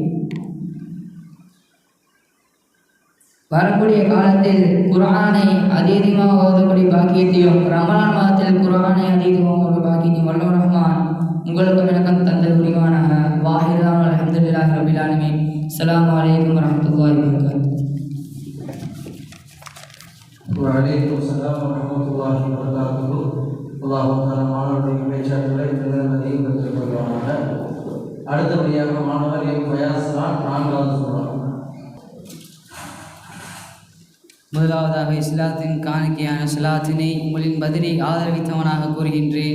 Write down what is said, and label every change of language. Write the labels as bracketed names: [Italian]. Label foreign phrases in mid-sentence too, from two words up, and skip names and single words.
[Tamil] வரக்கூடிய காலத்தில் குர்ஆனை அதிகமாக ஓதக்கூடிய பாக்கியத்தையும் ரமலான் மாதத்தில் குர்ஆனை அதிகமாக ஓத பாக்கியத்தையும் வல்லவர் ரஹ்மான் உங்களுக்கும் எனக்கும் தந்தல் புரிவானாக. [Arabic] وآخرًا الحمد لله رب العالمين. السلام عليكم ورحمة الله وبركاته. وعليكم السلام ورحمة الله وبركاته. [Tamil] அல்லாஹ் தஆலா மாணவர்களுடைய பேச்சாற்றலை அதிகம் பெற்றுக்கொள்வாங்க. அடுத்தபடியாக மாணவர் எம் ஃபயாஸ் கான் 4வது சூரா. முதலாவதாக இஸ்லாத்தின் காணிக்கையான ஸலாத்தினை உங்களின் பதிலை ஆதரவித்தவனாக கூறுகின்றேன்.